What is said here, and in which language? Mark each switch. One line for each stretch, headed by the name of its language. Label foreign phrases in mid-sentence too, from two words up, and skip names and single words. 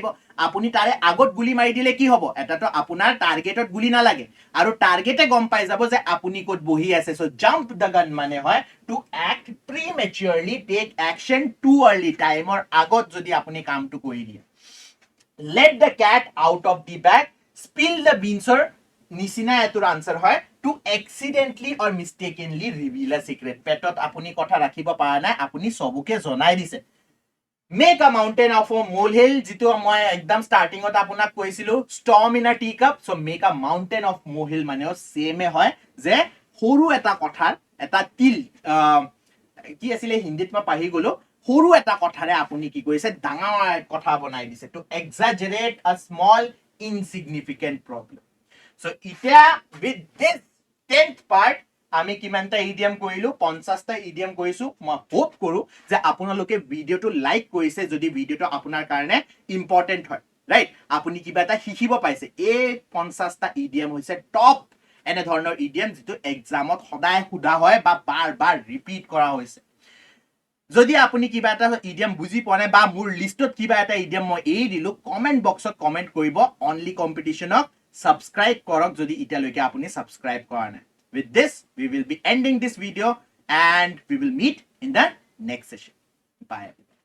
Assamese: আপুনি তাৰে আগত গুলি মাৰি দিলে কি হ'ব? এটাতো আপোনাৰ টাৰ্গেটত গুলি নালাগে আৰু টাৰ্গেটে গম পাই যাব যে আপুনি ক'ত বহি আছে.
English: So jump the gun
Assamese: মানে হয়
English: to act prematurely, take action too early,
Assamese: টাইমৰ আগত যদি আপুনি কামটো কৰি দিয়ে.
English: let the cat out of the bag, spill the beans
Assamese: ৰ নিচিনা এটোৰ আনসাৰ হয়
English: to accidentally or mistakenly reveal a secret.
Assamese: পেটত আপুনি কথা ৰাখিব পৰা নাই, আপুনি সবকে জনাই দিছে।
English: Make a mountain of a molehill,
Assamese: যিটো মই একদম ষ্টাৰ্টিঙত আপোনাক কৈছিলো
English: storm in a teacup. So make a mountain of molehill
Assamese: মানেও সেমে হয় যে সৰু এটা কথাৰ এটা তিল কি আছিলে হিন্দীত মই পাহি গলো সৰু এটা কথাৰে আপুনি কি কৰিছে ডাঙৰ কথা বনাই দিছে
English: to exaggerate a small insignificant problem.
Assamese: So এতিয়া
English: with this 10th part
Assamese: আমি কিমানটা ইডিয়াম কৰিলো 50টা ইডিয়াম কৰিছো মই হোপ কৰো যে আপোনালোকে ভিডিওটো লাইক কৰিছে যদি ভিডিওটো আপোনাৰ কাৰণে ইম্পৰ্টেন্ট হয় ৰাইট আপুনি কিবা এটা শিকিব পাইছে এই 50টা ইডিয়াম হৈছে টপ এনে ধৰণৰ ইডিয়াম যেটো এক্সামত সদায় সুধা হয় বা বাৰ বাৰ ৰিপিট কৰা হৈছে যদি আপুনি কিবা এটা ইডিয়াম বুজি পোৱা নাই বা মোৰ লিষ্টত কিবা এটা ইডিয়াম মই এই দিলো কমেন্ট বক্সত কমেন্ট কৰিব অনলি কম্পিটিশনক সাবস্ক্ৰাইব কৰক যদি ইতিয়ালৈকে আপুনি সাবস্ক্ৰাইব কৰা নাই
English: With this, we will be ending this video and we will meet in the next session.
Assamese: Bye.